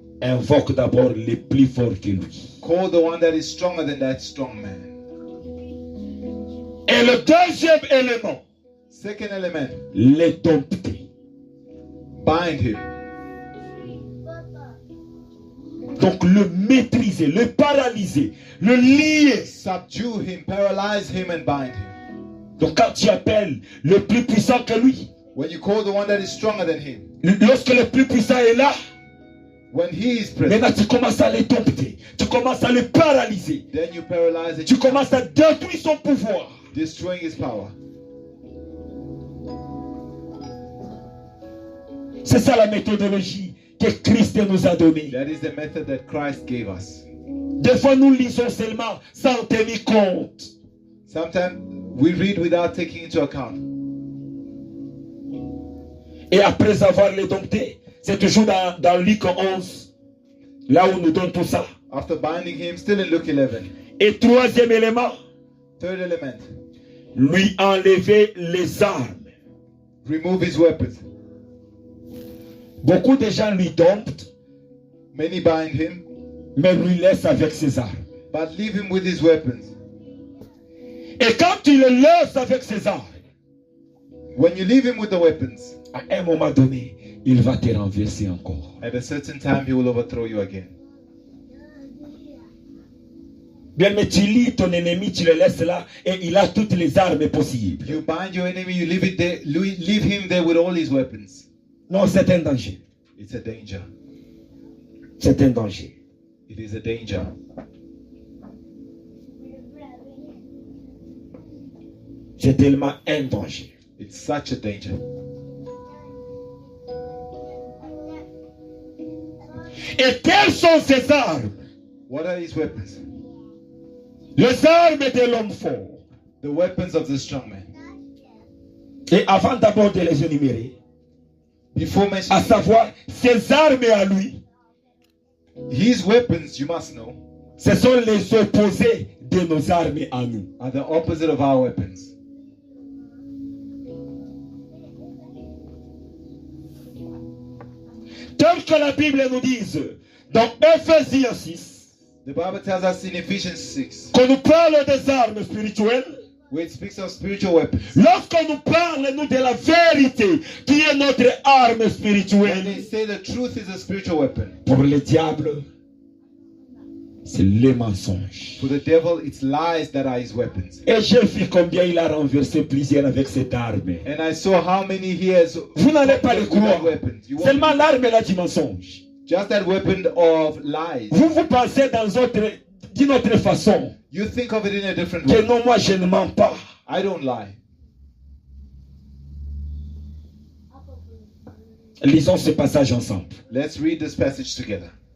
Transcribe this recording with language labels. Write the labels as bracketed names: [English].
[French] invoque d'abord les plus forts que lui. [English] call the one that is stronger than that strong man. [French] Et le deuxième élément, [English] Second element, [French] les dompter. [English] bind him. [French] Donc le maîtriser, le paralyser, le lier. [English] Subdue him, paralyze him, and bind him. [French] Donc quand tu appelles le plus puissant que lui, [English] When you call the one that is stronger than him, [French] lorsque le plus puissant est là, [English] when he is present, [French] maintenant tu commences à les dompter, tu commences à les paralyser, [English] then you paralyze it, [French] tu commences à détruire son pouvoir. [English] destroying his power. [French] C'est ça la méthodologie que Christ nous a donnée. [English] That is the method that Christ gave us. [French] Des fois nous lisons seulement sans tenir compte. [English] Sometimes we read without taking into account. [French] Et après avoir les domptés, c'est toujours dans Luc 11, là où nous donne tout ça. [English] After binding him, still in Luke 11. [French] Et troisième élément, [English] Third element, [French] lui enlever les armes. [English] remove his weapons. [French] Beaucoup de gens lui domptent, [English] Many bind him, [French] mais lui laissent avec ses armes. [English] but leave him with his weapons. [French] Et quand tu le laisses avec ses armes, [English] When you leave him with the weapons, [French] à un moment donné, il va te renverser encore. [English] at a certain time he will overthrow you again. [French] Bien, mais tu lis ton ennemi, tu le laisses là, et il a toutes les armes possibles. [English] You bind your enemy, you leave it there, leave him there with all his weapons. [French] Non, c'est un danger. [English] It's a danger. [French] C'est un danger. [English] It is a danger. [French] C'est tellement un danger. [English] It's such a danger. [French] Et quelles sont ces armes? [English] What are his weapons? [French] Les armes de l'homme fort. [English] The weapons of the strong man. [French] Et avant d'abord de les énumérer, [English] Before [French] à [English] mentioning [French] savoir ses armes à lui, [English] his weapons, you must know, [French] ce sont les opposés de nos armes à nous. [English] are the opposite of our weapons. [French] Tel que la Bible nous dise, dans Ephésiens 6, [English] The Bible tells us in Ephesians 6, [French] qu'on nous parle des armes spirituelles. [English] where it speaks of spiritual weapons. [French] Lorsqu'on nous parle, nous, de la vérité, qui est notre arme [English] When they [French] spirituelle, [English] say the truth is a spiritual weapon, [French] pour le diable, c'est le mensonge. [English] for the devil, it's lies that are his weapons. [French] Et j'ai vu combien il a renversé plusieurs avec cette arme. [English] And I saw how many he has [French] Vous n'allez pas le [English] with that [French] croire. [English] weapons. You won't- [French] Seulement l'arme là du mensonge. [English] just that weapon of lies. [French] Vous pensez d'une autre façon [English] You think of it in a different [French] que [English] way. [French] non, moi je ne mens pas. [English] I don't lie. [French] Lisons ce passage ensemble. [English] Let's read this passage together.